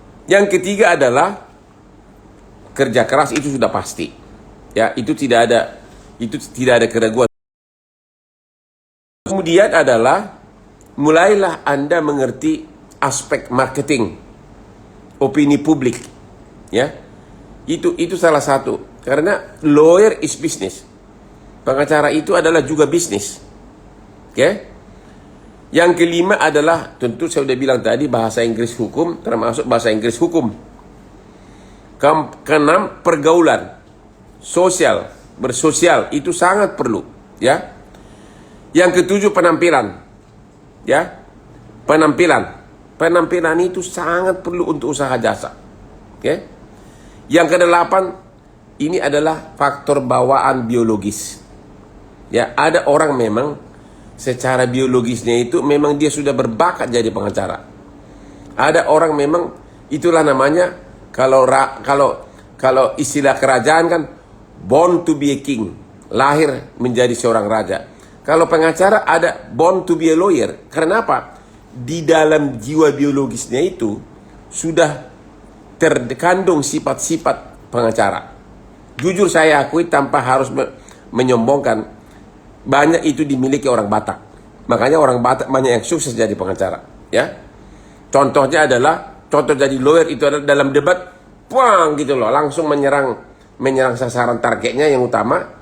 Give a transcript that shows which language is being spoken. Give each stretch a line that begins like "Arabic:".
Indonesian: Yang ketiga adalah kerja keras, itu sudah pasti. Ya, itu tidak ada keraguan. Kemudian adalah mulailah Anda mengerti aspek marketing, opini publik, ya. Itu salah satu. Karena
English: lawyer is business.
Indonesian: Pengacara itu adalah juga bisnis. Oke? Yang kelima adalah, tentu saya sudah bilang tadi, bahasa Inggris hukum, termasuk bahasa Inggris hukum. Keenam, pergaulan, sosial, bersosial, itu sangat perlu, ya. Yang ketujuh, penampilan, ya. Penampilan itu sangat perlu untuk usaha jasa. Oke? Yang kedelapan, ini adalah faktor bawaan biologis. Ya, ada orang memang secara biologisnya itu memang dia sudah berbakat jadi pengacara. Ada orang memang, itulah namanya, kalau istilah kerajaan kan,
English: born to be a king,
Indonesian: lahir menjadi seorang raja. Kalau pengacara ada
English: born to be a lawyer.
Indonesian: Karena apa? Di dalam jiwa biologisnya itu sudah terkandung sifat-sifat pengacara. Jujur saya akui tanpa harus menyombongkan, banyak itu dimiliki orang Batak. Makanya orang Batak banyak yang sukses jadi pengacara, ya. Contohnya adalah, contoh jadi lawyer itu adalah dalam debat, puang gitu loh, langsung menyerang sasaran targetnya yang utama,